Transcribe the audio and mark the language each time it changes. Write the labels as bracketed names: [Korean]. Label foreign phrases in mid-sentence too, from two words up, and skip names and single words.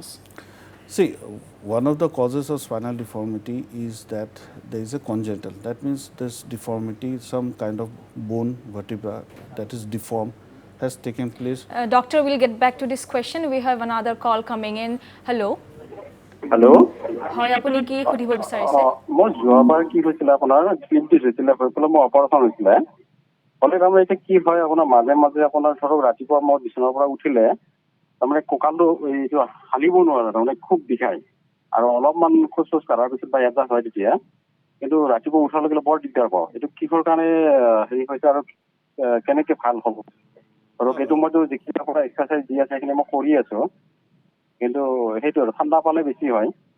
[English] See, one of the causes of spinal deformity is that there is a congenital. That means this deformity, some kind of bone vertebra that is deformed has taken place. Doctor, we'll get back to this question. We have another call coming in. Hello. [Assamese] হেল্ল' Hi, আপুনি কি সুধিব বিচাৰিছে? মই যোৱাবাৰ কি হৈছিলে আপোনাৰ স্লিপ হৈছিলে হৈ পেলাই মোৰ অপাৰেশ্যন হৈছিলে হ'লে তাৰমানে এতিয়া কি হয় আপোনাৰ মাজে মাজে আপোনাৰ ধৰক ৰাতিপুৱা মই বিচনাৰ পৰা উঠিলে তাৰমানে কঁকালটো এইটো হালিব নোৱাৰে তাৰমানে খুব বিষায় আৰু অলপমান খোজ চোজ কঢ়াৰ পিছত বা এডজাষ্ট হয় তেতিয়া কিন্তু ৰাতিপুৱা উঠাৰ লগে লগে বৰ দিগদাৰ পাওঁ এইটো কিহৰ কাৰণে হেৰি হৈছে আৰু কেনেকে ভাল হ'ব ধৰক এইটো মইতো যিখিনি আপোনাৰ এক্সাৰচাইজ দি আছে সেইখিনি মই কৰি আছো কিন্তু সেইটো আৰু ঠাণ্ডা পালে বেছি হয়